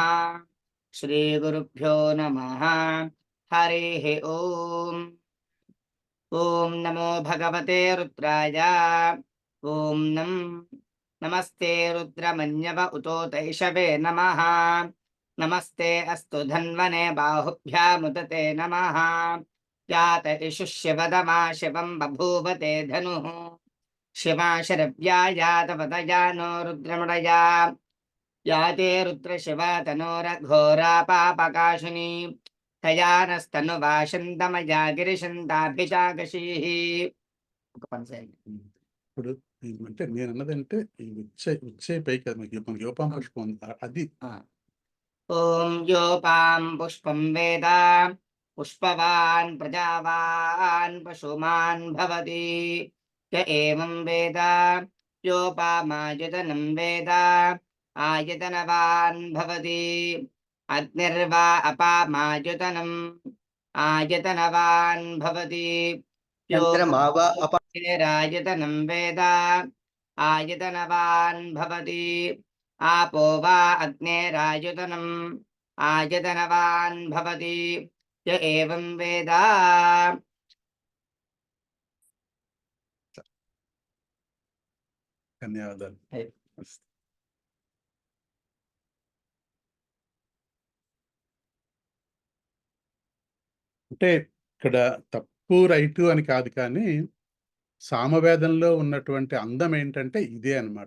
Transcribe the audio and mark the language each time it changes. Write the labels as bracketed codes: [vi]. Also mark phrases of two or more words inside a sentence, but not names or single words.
[sa] శ్రీ గురుభ్యో నమః. హరి ఓం. ఓం నమో భగవతే రుద్రాయ. ఓం నమస్తే రుద్రమన్యవ ఉతోతైషవే నమః. नमस्ते अस्तु धन्वने बाहुभ्यामुदते नमः यात इषुः शिवदमा शिवं बभूव ते धनुः शिवा शरव्या यातपदया नो रुद्रमृडया याते रुद्रशिवा तनोरघोरा पापकाशिनी तया नस्तनुवाशन्तमया गिरिशन्ताभिषाकशीः [te] ఇప్పుడు అంటే నేను అన్నదంటే ఈ వచ్చే పైకి అది మనకి [sa] యోపాం పుష్పం [te] ఉంది. అది [sa] ఓం యోపాం పుష్పం వేద పుష్పవాన్ ప్రజావాన్ పశుమాన్ భవతి య ఏవం వేద యోపామాయతనం వేద ఆయతనవాన్ భవతి అగ్నిర్వా అపామాయతనం ఆయతనవాన్ భవతి రాయతనం వేద ఆయతనవాన్ భవతి आपो वा अग्नेरायुतनम् आयतनवान् भवति य एवं वेद [te] ధన్యవాదాలు. అంటే ఇక్కడ తప్పు రైటు అని కాదు, కానీ సామవేదంలో ఉన్నటువంటి అందం ఏంటంటే ఇదే అన్నమాట.